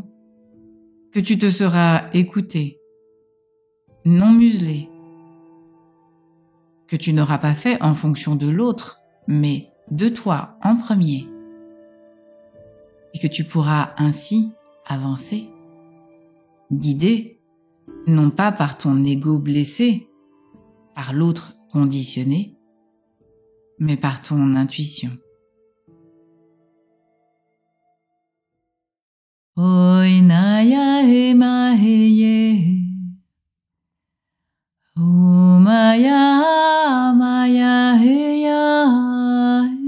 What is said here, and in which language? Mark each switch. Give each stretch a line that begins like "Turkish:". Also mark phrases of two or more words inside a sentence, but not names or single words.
French: que tu te seras écouté, non muselé, que tu n'auras pas fait en fonction de l'autre, mais de toi en premier, et que tu pourras ainsi avancer, guidé, non pas par ton ego blessé, par l'autre conditionné, mais par ton intuition. Oi naya he ma he ye, o maya maya he ya,